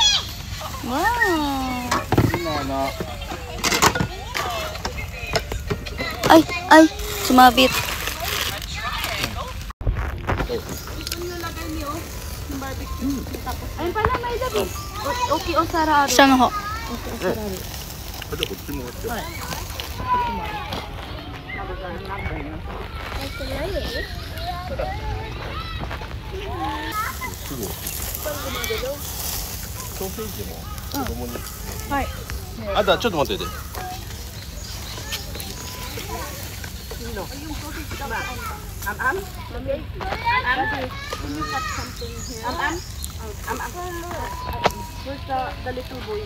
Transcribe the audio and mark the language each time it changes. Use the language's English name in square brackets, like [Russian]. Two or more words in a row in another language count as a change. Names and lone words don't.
[Filipino] Wow. Ay, ay, sumabit. Ayun pala, may labi. Okay, o Sara. Siyang ho. [Japanese] あじゃあこっちもらって。ソーセージも子供に。はい。あ、だちょっと待ってて。 [English] Where's the little boy?